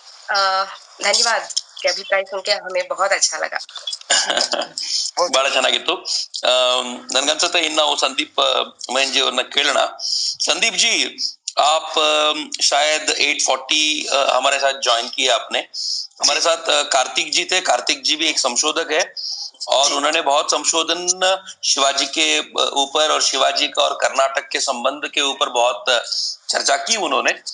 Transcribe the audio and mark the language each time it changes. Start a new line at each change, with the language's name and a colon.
Hindi: धन्यवाद के अभिप्राय सुन के हमें बहुत अच्छा लगा.
Kannada: ಬಹಳ ಚೆನ್ನಾಗಿತ್ತು. ನನ್ಗನ್ಸುತ್ತೆ ಇನ್ನು ನಾವು ಸಂದೀಪ್ ಮೈನ್ ಜಿ ಅವ್ರನ್ನ ಕೇಳೋಣ.
Hindi: संदीप जी, आप शायद 840 हमारे साथ ज्वाइन किया आपने. हमारे साथ कार्तिक जी थे. कार्तिक जी भी एक संशोधक है और उन्होंने बहुत संशोधन शिवाजी के ऊपर और शिवाजी का और कर्नाटक के संबंध के ऊपर बहुत चर्चा की उन्होंने.